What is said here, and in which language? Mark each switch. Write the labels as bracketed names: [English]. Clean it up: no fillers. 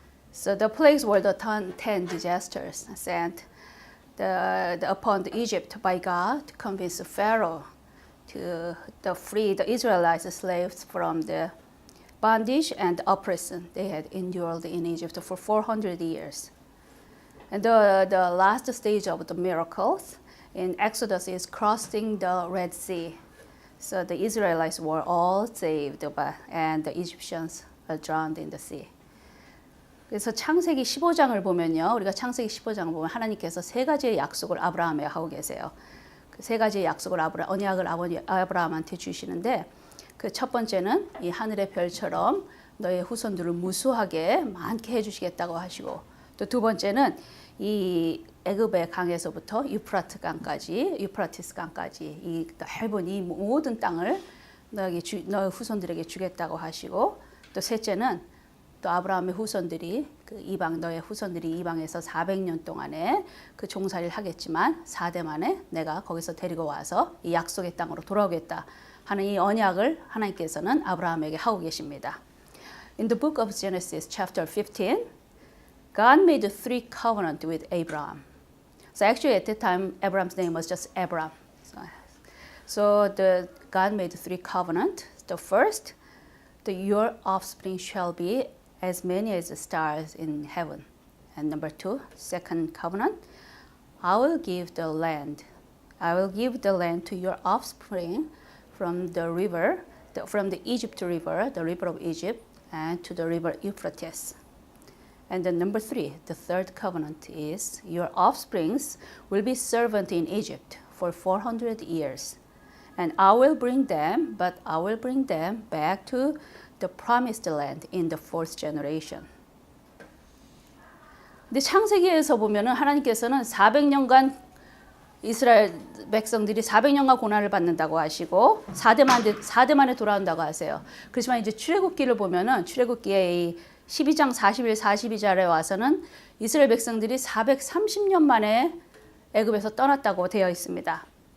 [English] So the plagues were the 10 disasters sent upon Egypt by God to convince Pharaoh to free the Israelites slaves from the bondage and oppression they had endured in Egypt for 400 years. And the last stage of the miracles in Exodus is crossing the Red Sea. So the Israelites were all saved, and the Egyptians are drowned in the sea. [Korean] 그래서 창세기 15장을 보면요, 우리가 창세기 15장을 보면 하나님께서 세 가지의 약속을 아브라함에 하고 계세요. 그 세 가지의 약속을 언약을 아브라함한테 주시는데, 그 첫 번째는 이 하늘의 별처럼 너의 후손들을 무수하게 많게 해주시겠다고 하시고, 또 두 번째는 이 애굽의 강에서부터 유프라티스 강까지 이 넓은 이 모든 땅을 너의 후손들에게 주겠다고 하시고, 또 셋째는 또 아브라함의 후손들이 너의 후손들이 이방에서 400년 동안에 그 종살이를 하겠지만 4대 만에 내가 거기서 데리고 와서 이 약속의 땅으로 돌아오겠다 하는 이 언약을 하나님께서는 아브라함에게 하고 계십니다. [English] In the book of Genesis chapter 15, God made 3 covenants with Abraham. So actually at that time Abraham's name was just Abram. So God made 3 covenants. The first, your offspring shall be as many as the stars in heaven. And number 2, second covenant, I will give the land to your offspring from the Egypt river, the river of Egypt, and to the river Euphrates. And then number 3, the third covenant is your offsprings will be servant in Egypt for 400 years. And I will bring them back to the promised land in the 4th generation. [Korean] 근데 창세기에서 보면은 하나님께서는 400년간 이스라엘 백성들이 400년간 고난을 받는다고 하시고 4대 만에 돌아온다고 하세요. 그렇지만 이제 출애굽기를 보면은 출애굽기의 이 12장 41, 42절에 와서는 이스라엘 백성들이 430년 만에 애굽에서 떠났다고 되어 있습니다.